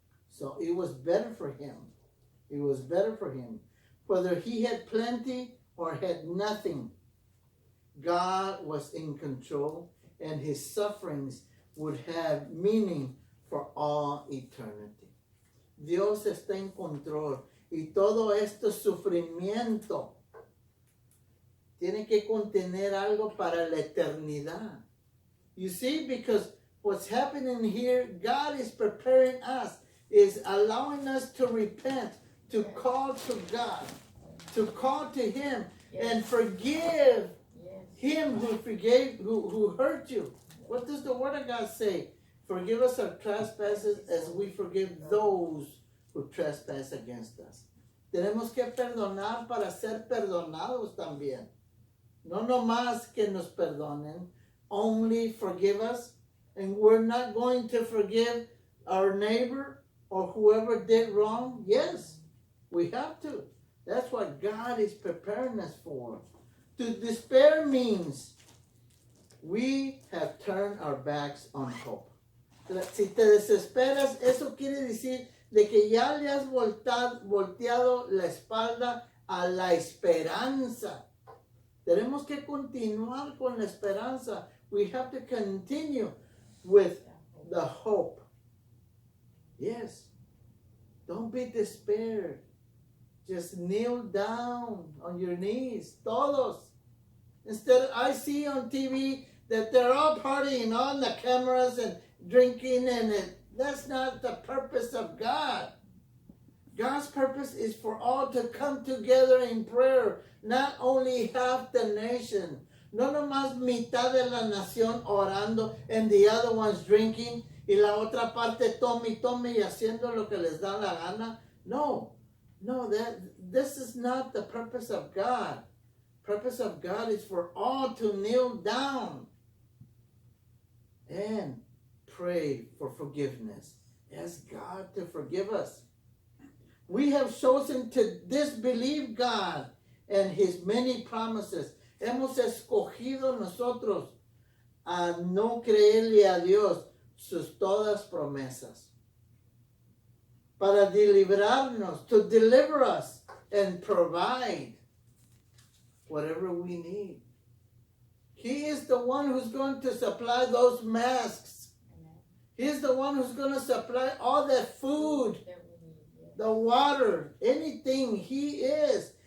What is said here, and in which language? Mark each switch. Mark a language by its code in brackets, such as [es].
[en] So it was better for him. It was better for him. Whether he had plenty or had nothing, God was in control, and his sufferings would have meaning for all eternity. [es] Dios está en control, y todo este sufrimiento tiene que contener algo para la eternidad. [en] You see, because what's happening here, God is preparing us, is allowing us to repent, to call to God, to call to him, and forgive him who hurt you. What does the word of God say? Forgive us our trespasses as we forgive those who trespass against us. [es] Tenemos que perdonar para ser perdonados también. No nomás que nos perdonen, [en] only forgive us, and we're not going to forgive our neighbor or whoever did wrong. Yes, we have to. That's what God is preparing us for. To despair means we have turned our backs on hope. [es] Si te desesperas, eso quiere decir de que ya le has volteado la espalda a la esperanza. Tenemos que continuar con la esperanza. [en] We have to continue with the hope. Yes. Don't be despaired. Just kneel down on your knees. [es] Todos. [en] Instead, I see on TV that they're all partying on the cameras and drinking, and that's not the purpose of God. God's purpose is for all to come together in prayer, not only half the nation. [es] No nomás mitad de la nación orando [en] and the other ones drinking [es] y la otra parte tome y haciendo lo que les da la gana. [en] No, this is not the purpose of God. Purpose of God is for all to kneel down and pray for forgiveness. Ask God to forgive us. We have chosen to disbelieve God and his many promises. [es] Hemos escogido nosotros a no creerle a Dios sus todas promesas. Para librarnos, [en] to deliver us and provide whatever we need. He is the one who's going to supply those masks. He's the one who's going to supply all that food, the water, anything. He is.